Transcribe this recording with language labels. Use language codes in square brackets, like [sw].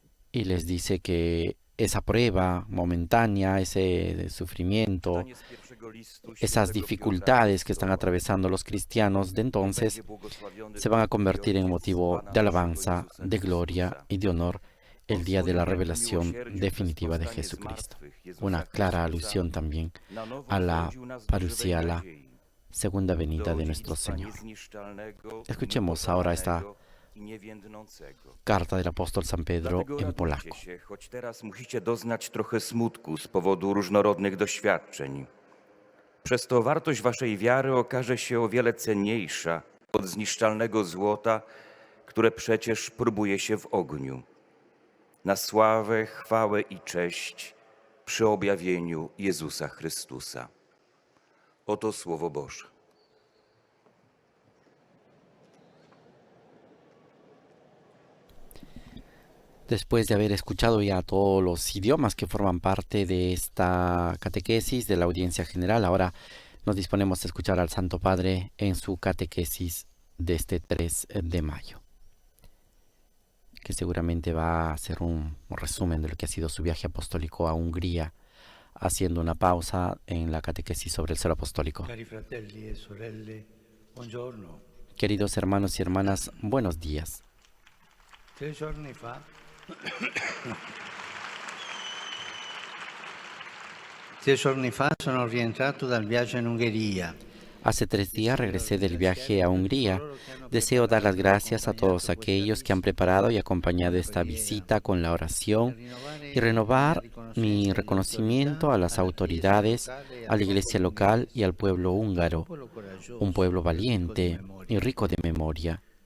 [es] Y les dice que esa prueba momentánea, ese sufrimiento, esas dificultades que están atravesando los cristianos de entonces se van a convertir en motivo de alabanza, de gloria y de honor el día de la revelación definitiva de Jesucristo. Una clara alusión también a la parucía, a la segunda venida de nuestro Señor. Escuchemos ahora esta carta del apóstol San Pedro en polaco. [pl] Choć teraz musicie doznać trochę smutku z powodu różnorodnych doświadczeń. Przez to wartość waszej wiary okaże się o wiele cenniejsza od zniszczalnego złota, które przecież próbuje się w ogniu. Na sławę, chwałę i cześć przy objawieniu Jezusa Chrystusa. Oto Słowo Boże. [es] Después de haber escuchado ya todos los idiomas que forman parte de esta catequesis de la audiencia general, ahora nos disponemos a escuchar al Santo Padre en su catequesis de este 3 de mayo, que seguramente va a hacer un resumen de lo que ha sido su viaje apostólico a Hungría, haciendo una pausa en la catequesis sobre el celo apostólico. [it] Cari fratelli e sorelle, buongiorno. [es] Queridos hermanos y hermanas, buenos días. [it] 3 giorni fa sono rientrato dal viaggio in Ungheria. [es] Hace 3 días regresé del viaje a Hungría. Deseo dar las gracias a todos aquellos que han preparado y acompañado esta visita con la oración y renovar mi reconocimiento a las autoridades, a la iglesia local y al pueblo húngaro, un pueblo valiente y rico de memoria.